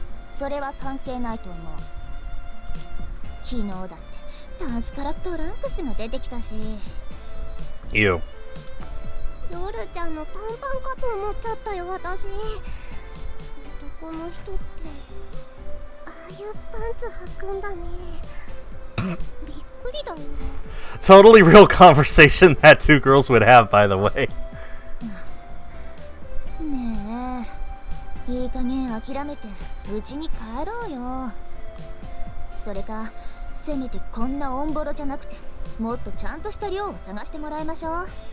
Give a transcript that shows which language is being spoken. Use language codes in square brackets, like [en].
[ja] それは関係ないと思う。昨日だってタンスからトランクスが出てきたし。 [en] Ew. [ja] ヨルちゃんの短パンかと思っちゃったよ私。男の人ってああいうパンツ履くんだね。びっくりだよ。 [en] Totally real conversation that two girls would have, by the way. [ja] ねえ、いい加減諦めて家に帰ろうよ。それかせめてこんなオンボロじゃなくてもっとちゃんとした寮を探してもらいましょう。